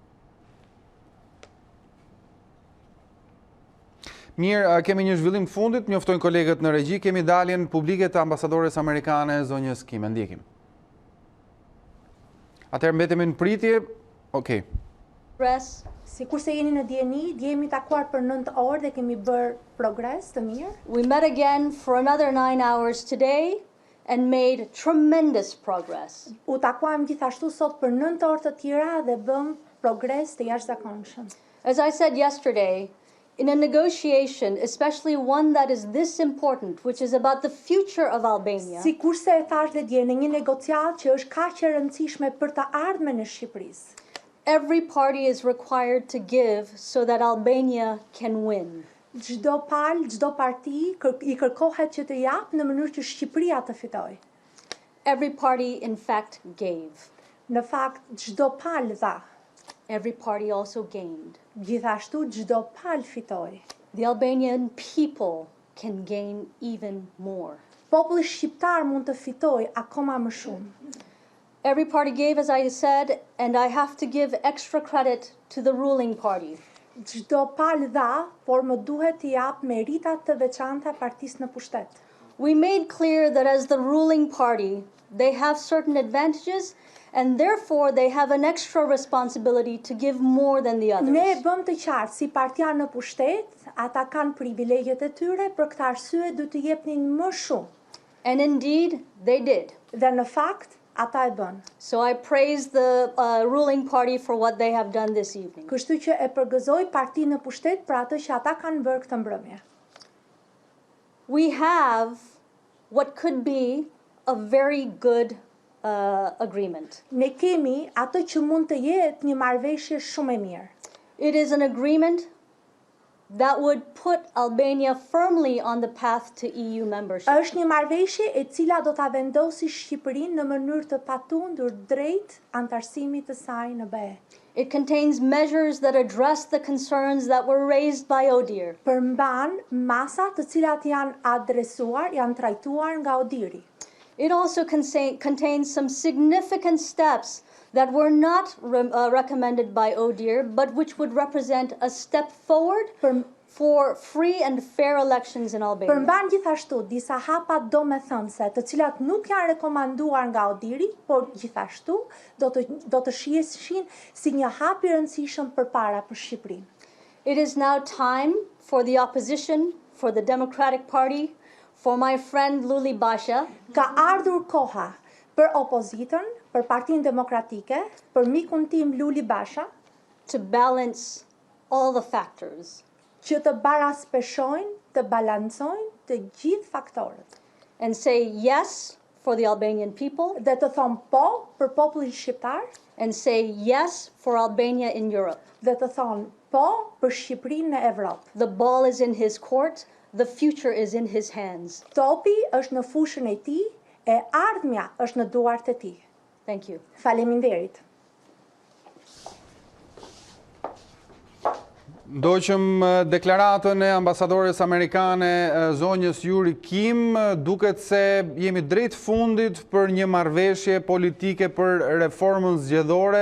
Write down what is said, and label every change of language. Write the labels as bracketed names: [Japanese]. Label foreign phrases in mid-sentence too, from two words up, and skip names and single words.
[Albanian] Mirë, kemi një zhvillim fundit, njoftojnë kolegët në regji, kemi daljen publike të ambasadores amerikane zonjës Kim, ndjekim. Atëherë mbetemi në pritje, okej. Si kurse jeni në dieni, jemi takuar për 9 orë dhe kemi bërë progres të mirë. [English] We met again for another 9 hours today and made tremendous progress. [Albanian] U takuam gjithashtu sot për 9 orë të tjera dhe bëm progres të jashtëzakonshëm. [English] As I said yesterday, in a negotiation, especially one that is this important, which is about the future of Albania, [Albanian] Si kurse e thash dhe dje në një negociat që është kaq e rëndësishme për të ardhmen e Shqipërisë, [English] every party is required to give so that Albania can win. [Albanian] çdo palë, çdo parti i kërkohet që të japë në mënyrë që Shqipëria të fitojë. [English] Every party, in fact, gave. [Albanian] Në fakt, çdo palë dha. [English] Every party also gained. [Albanian] Gjithashtu çdo palë fitoi. [English] The Albanian people can gain even more. [Albanian] Populli shqiptar mund të fitojë akoma më shumë. [English] Every party gave, as I said, and I have to give extra credit to the ruling party. [Albanian] Çdo palë dha, por më duhet t'i jap meritat të veçanta partisë në pushtet. [English] We made clear that as the ruling party, they have certain advantages and therefore they have an extra responsibility to give more than the others. [Albanian] Ne bëm të qartë si partia në pushtet, ata kanë privilegjet e tyre, për këtë arsye du të jepnin më shumë. [English] And indeed, they did. [Albanian] Dhe në fakt, ata e bën. [English] So I praise the ruling party for what they have done this evening. [Albanian] Kështu që e përgëzoj partinë në pushtet për atë që ata kanë bërë këtë mbrëmje. [English] We have what could be a very good agreement. [Albanian] Ne kemi atë që mund të jetë një marrëveshje shumë e mirë. [English] It is an agreement that would put Albania firmly on the path to EU membership. [Albanian] Është një marrëveshje e cila do ta vendosi Shqipërinë në mënyrë të patundur drejt antarësimit të saj në BE. [English] It contains measures that address the concerns that were raised by ODIHR. [Albanian] Përmban masa të cilat janë adresuar, janë trajtuar nga ODIHR-i. [English] It also contains some significant steps that were not recommended by ODIHR, but which would represent a step forward for free and fair elections in Albania. [Albanian] Përmban gjithashtu disa hapa domethënëse, të cilat nuk janë rekomanduar nga ODIHR-i, por gjithashtu do të shihen si një hap i rëndësishëm përpara për Shqipërinë. [English] It is now time for the opposition, for the Democratic Party, for my friend Luli Basha. [Albanian] Ka ardhur koha për opozitën, për Partinë Demokratike, për mikun tim Luli Basha, [English] to balance all the factors. [Albanian] Që të baraspeshojnë, të balancojnë të gjithë faktorët. [English] And say yes for the Albanian people. [Albanian] Dhe të thonë po për popullin shqiptar. [English] And say yes for Albania in Europe. [Albanian] Dhe të thonë po për Shqipërinë në Evropë. [English] The ball is in his court, the future is in his hands. [Albanian] Topi është në fushën e tij, e ardhmja është në duart e tij. [English] Thank you. [Albanian] Faleminderit. Ndoqëm deklaratën e ambasadores amerikane zonjës Yuri Kim, duket se jemi drejt fundit për një marrëveshje politike për reformën zgjedhore.